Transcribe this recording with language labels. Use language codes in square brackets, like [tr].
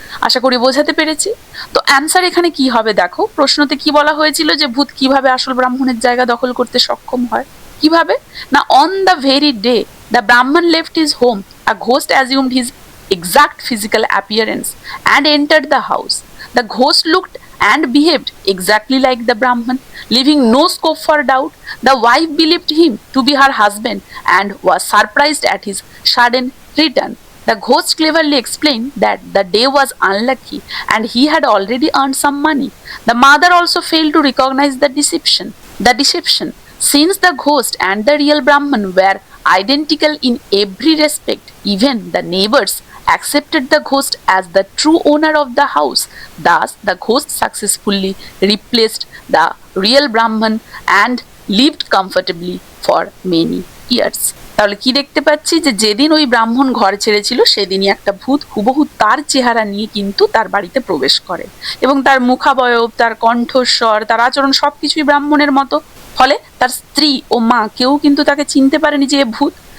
[bn] আশা করি বোঝাতে পেরেছি। তো অ্যান্সার এখানে কি হবে দেখো, প্রশ্নতে কি বলা হয়েছিল যে ভূত কিভাবে আসল ব্রাহ্মণের জায়গা দখল করতে সক্ষম হয়। কিভাবে না, [en] On the very day the Brahman left his home a ghost assumed his exact physical appearance and entered the house. The ghost looked and behaved exactly like the Brahman, leaving no scope for doubt. The wife believed him to be her husband and was surprised at his sudden return. The ghost cleverly explained that the day was unlucky and he had already earned some money. The mother also failed to recognize the deception. Since the ghost and the real Brahman were identical in every respect, even the neighbors accepted the ghost as the true owner of the house. Thus, the ghost successfully replaced the real Brahman and lived comfortably for many years. [bn] তাহলে কি দেখতে পাচ্ছি যে যেদিন ওই ব্রাহ্মণ ঘর ছেড়েছিল সেদিনই একটা ভূত হুবহু তার চেহারা নিয়ে কিন্তু তার বাড়িতে প্রবেশ করে, এবং তার মুখাবয়ব, তার কণ্ঠস্বর, তার আচরণ সবকিছুই ব্রাহ্মণের মতো। ফলে তার স্ত্রী ও মা কেউ কিন্তু তাকে চিনতে পারেনি যে ভূত।